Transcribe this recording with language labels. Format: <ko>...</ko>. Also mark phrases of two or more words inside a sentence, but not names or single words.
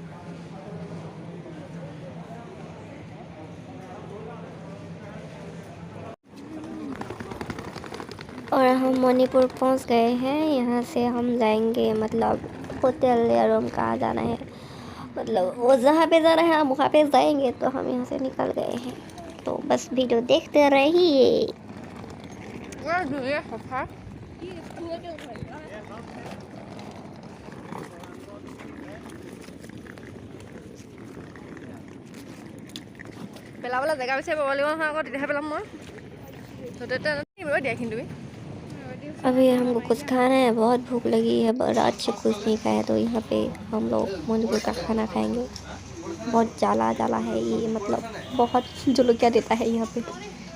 <hi>और हम मणिपुर पहुंच गए हैं। यहाँ से हम जाएंगे मतलब होटल या रूम कहाँ जाना है मतलब वो जहाँ पे जाना है हम वहाँ पे जाएंगे। तो हम यहाँ से निकल गए हैं तो तो बस वीडियो देखते रहिए।</hi> <as>পেলাবলৈ জেগা বিচাৰি পাব লাগিব নহয়, আকৌ তেতিয়াহে পেলাম মই। দিয়া কিন্তু</as> <hi>अभी हमको कुछ खाना है, बहुत भूख लगी है, रात से कुछ नहीं खाया, तो यहाँ पे हम लोग मणिपुर का खाना खाएंगे। बहुत जाला जाला है ये, मतलब बहुत जो लोग क्या देता है यहाँ पे।</hi>